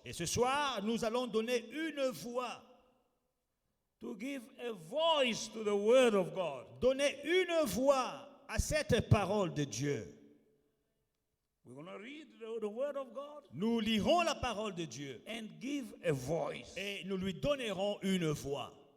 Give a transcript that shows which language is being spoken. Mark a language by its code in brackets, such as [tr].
[fr] Et ce soir, nous allons donner une voix, [en] to give a voice to the word of God. [fr] donner une voix à cette parole de Dieu. [en] We're going to read the word of God [fr] Nous lirons la parole de Dieu [en] and give a voice. [fr] et nous lui donnerons une voix.